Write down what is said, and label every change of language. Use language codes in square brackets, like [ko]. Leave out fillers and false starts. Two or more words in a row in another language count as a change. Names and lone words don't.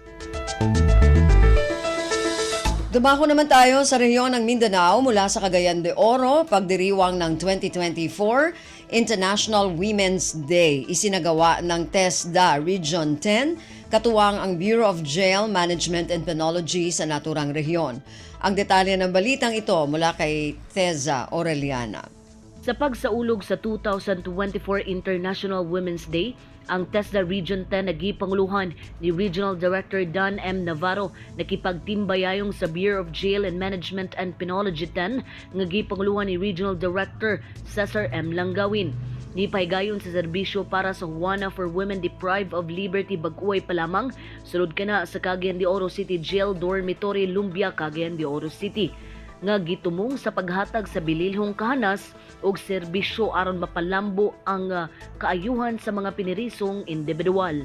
[tl] Dumako naman tayo sa rehiyon ng Mindanao mula sa Cagayan de Oro, pagdiriwang ng 2024 International Women's Day. Isinagawa ng TESDA Region 10, katuwang ang Bureau of Jail Management and Penology sa naturang rehiyon. Ang detalye ng balitang ito mula kay Teza Aureliana. [ceb] Sa pagsaulog sa 2024 International Women's Day, ang TESDA Region 10 nagipanguluhan ni Regional Director Don M. Navarro nakipagtimbayayong sa Bureau of Jail and Management and Penology 10 nga gipanguluhan ni Regional Director Cesar M. Langawin. Nipahigayon sa serbisyo para sa Juana for Women Deprived of Liberty Baguay pa lamang, sulod ka na sa Cagayan de Oro City Jail Dormitory Lumbia, Cagayan de Oro City. Nga gitumong sa paghatag sa bililhong kahanas og serbisyo aron mapalambo ang kaayuhan sa mga pinirisong individual.